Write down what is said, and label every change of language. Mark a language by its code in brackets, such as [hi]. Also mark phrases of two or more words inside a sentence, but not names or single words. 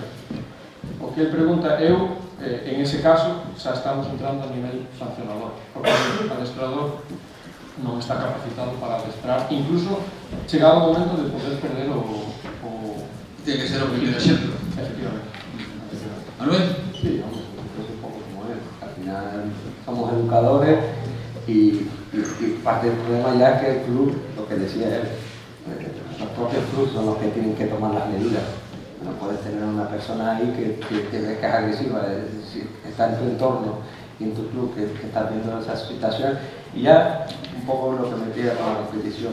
[gl] O que ele pregunta, eu, en ese caso, xa estamos entrando a nivel sancionador, porque o adestrador non está capacitado para adestrar, incluso chegado o momento de poder perder o... [es] Tiene que ser [gl] o primeiro exemplo. [es] Efectivamente. Manuel? Sí, vamos, es un poco como él. Al final somos educadores y parte del problema ya es que el club, lo que decía él, los propios clubes son los que tienen que tomar las medidas. No puedes tener una persona ahí que ves que es agresiva, es decir, está en tu entorno y en tu club que estás viendo esa situación, y ya un poco lo que me pide con la competición.